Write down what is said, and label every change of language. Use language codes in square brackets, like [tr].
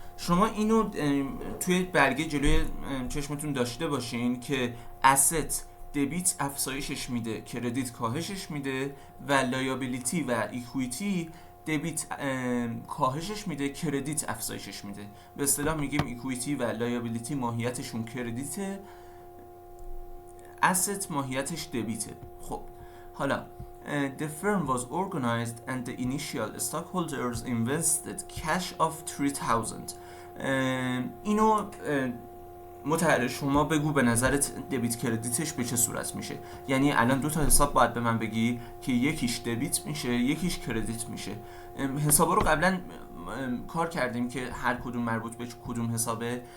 [fa] شما اینو توی برگه جلوی چشمتون داشته باشین که asset دبیت افزایشش میده، کردیت کاهشش میده و لایابیلیتی و ایکویتی دبیت کاهشش میده، کردیت افزایشش میده. به اصطلاح میگیم ایکویتی و لایابیلیتی ماهیتشون کردیته، asset ماهیتش دبیته. خب حالا [en] the firm was organized and the initial stockholders invested cash of 3000. [fa] اینو متحرر شما بگو به نظرت دبیت کردیتش به چه صورت میشه. یعنی الان دو تا حساب باید به من بگی که یکیش دبیت میشه یکیش کردیت میشه. حسابا رو قبلا کار کردیم که هر کدوم مربوط به کدوم حسابه.